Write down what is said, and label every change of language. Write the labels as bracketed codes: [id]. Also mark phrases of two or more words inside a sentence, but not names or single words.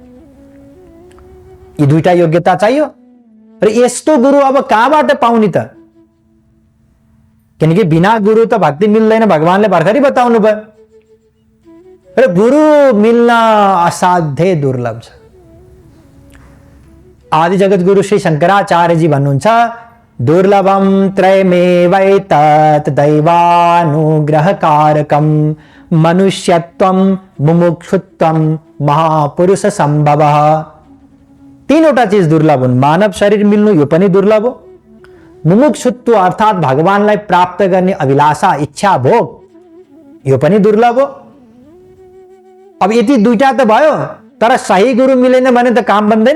[ne] यी दुईटा योग्यता चाहियो। र यस्तो गुरु अब कहाँबाट पाउने त? किनकि बिना गुरु त भक्ति मिल्दैन, भगवानले भर्खरै बताउनु भयो। र गुरु मिल्न असाध्यै दुर्लभ छ। आदि जगत गुरु श्री शंकराचार्य जी भन्नुहुन्छ, [sa] दुर्लभम त्रयमेवैतत् दैवानुग्रहकारकम मनुष्यत्वम मुमुक्षुत्वम महापुरुष संभवः। [ne] तीनवटा चीज दुर्लभ हुन्। मानव शरीर मिल्नु यो पनि दुर्लभ हो। मुमुक्षुत्व अर्थात भगवानलाई प्राप्त गर्ने अभिलाषा, इच्छा, भोग यो पनि दुर्लभ हो। अब यति दुईटा त भयो, तर सही गुरु मिलेन भने त काम बन्दैन।